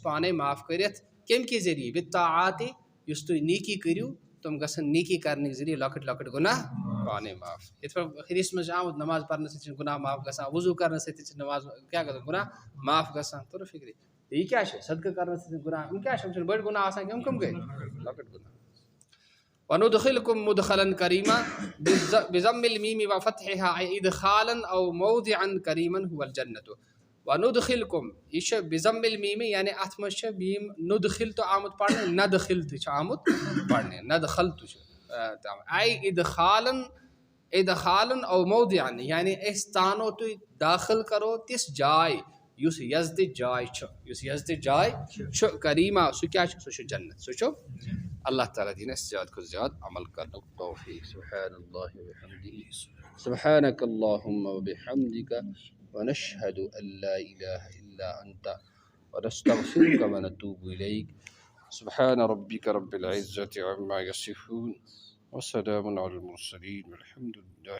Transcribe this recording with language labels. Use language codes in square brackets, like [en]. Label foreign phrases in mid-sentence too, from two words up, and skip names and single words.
[ks] پانے معاف کٔرِتھ کمہِ کہِ ذٔریعہٕ بالطاعات یُس تُہۍ نیکی کٔرِو تِم گژھن نیکی کرنٕکۍ ذٔریعہٕ لۄکٕٹۍ لۄکٕٹۍ گۄناہ پانے معاف یِتھ پٲٹھۍ حدیٖثس منٛز چھُ آمُت نماز پرنہٕ سۭتۍ چھِ گۄناہ معاف گژھان وضوٗ کرنہٕ سۭتۍ تہِ چھِ نماز کیٛاہ گژھان گۄناہ معاف گژھان توٚر فِکرِ یہِ کیٛاہ چھِ صدقہٕ کرنہٕ سۭتۍ گۄناہ یِم کیٛاہ چھِ یِم چھِنہٕ بٔڑۍ گۄناہ آسان کینٛہہ یِم کٕم گٔے لۄکٕٹۍ گۄناہ [ar] وندخلکم مدخلا کریٖما بضم المیم وفتحها اے ادخالا او موضعا کریٖما هو الجنت وندخلکم [ks] یہِ چھِ [ar] بضم المیم [ks] یعنی اتھ منٛز چھِ میٖم ندخل تہٕ آمُت پرنہٕ ندخل تہِ چھُ آمُت پرنہٕ ندخل تہِ چھُ [ar] اے ادخالن او موضعا [ks] یعنی أسۍ ژانو تُہۍ داخل کرو تِژھ جاے یُس یزدٕچ جاے چھُ کریٖما سُہ کیٛاہ چھُ سُہ چھُ جنت سُہ چھُ اللہ تعالیٰ دِیِن اَسہِ زیادٕ کھۄتہٕ زیادٕ عمل کرنُک توفیٖق [ar] سبحان اللہ وبحمدہ سبحانک اللہم وبحمدک ونشہد ان لا الہ الا انت ونستغفرک ونتوب الیک سبحان ربک رب العزة عما یصفون وسلام علی المرسلین والحمد للہ.